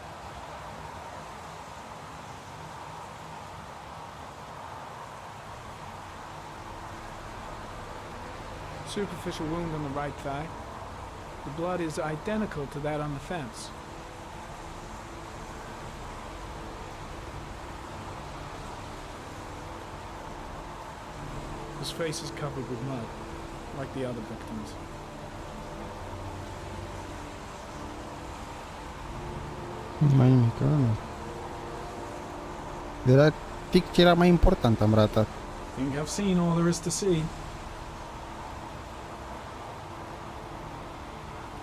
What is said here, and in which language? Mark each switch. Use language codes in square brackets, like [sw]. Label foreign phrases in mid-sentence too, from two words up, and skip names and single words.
[en] Superficial wound on the right thigh. The blood is identical to that on the fence. His face is covered with mud, like the other victims. [ro] Mai nimic, nu. Era pic ce era mai important, am ratat. [en] Think I've seen all there is to see.